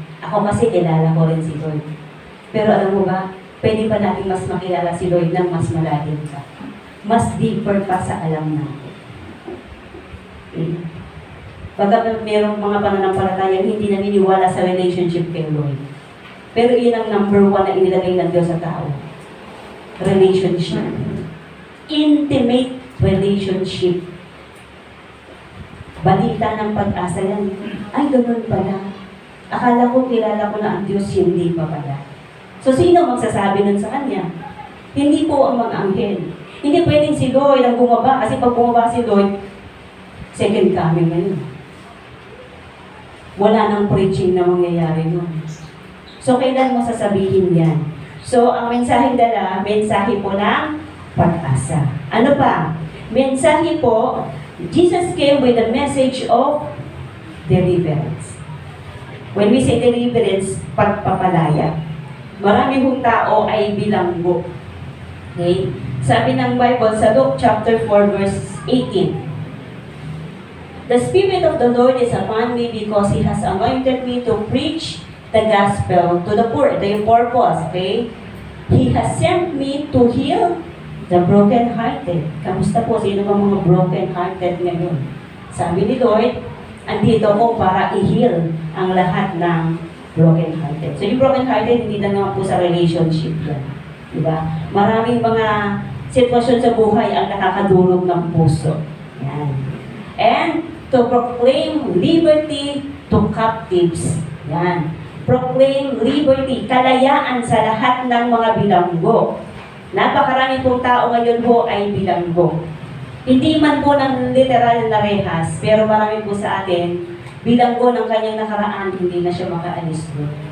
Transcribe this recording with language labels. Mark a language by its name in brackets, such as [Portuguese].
[Filipino] Ako kasi kilala ko rin si Lord. Pero alam mo ba, pwede pa natin mas makilala si Lord ng mas malalim ka. Mas deeper pa sa alam natin. Baga merong mga pananampalataya hindi naniniwala sa relationship kay Lord. Pero yun ang number 1 na inilagay ng Diyos sa tao. [English] Relationship. Intimate relationship. [Filipino] Balita ng pag-asa yan. Ay, ganun pala. Akala ko, kilala ko na ang Diyos, hindi pa pala. So, sino magsasabi nun sa Kanya? Hindi po ang mga anghel. Hindi pwedeng si Lord ang bumaba, kasi pag bumaba si Lord, second coming ngayon. Wala nang preaching na mangyayari nun. So, kailan mo sasabihin yan? So, ang mensaheng dala, mensahe po ng pag-asa. Ano pa? [English] Mensahe po, Jesus came with a message of deliverance. [Filipino] When we say deliverance, pagpapalaya. Marami hong tao ay bilanggo. Okay? Sabi ng Bible sa Luke chapter 4 verse 18. [English] The Spirit of the Lord is upon me because He has anointed me to preach the gospel to the poor. Ito yung purpose, okay? He has sent me to heal the broken-hearted. [Filipino] Kamusta po? Sino ba mga broken-hearted ngayon? Sabi ni Lord, andito ako para i-heal ang lahat ng broken-hearted. So yung broken-hearted, hindi lang naman po sa relationship yan. Diba? Maraming mga sitwasyon sa buhay ang nakakadurog ng puso. Yan. [English] And to proclaim liberty to captives. [Filipino] Yan. Proclaim liberty, kalayaan sa lahat ng mga bilanggo. Napakarami pong tao ngayon po ay bilanggo. Hindi man po ng literal na rehas, pero marami po sa atin, bilanggo ng kanyang nakaraan, hindi na siya makaalis po.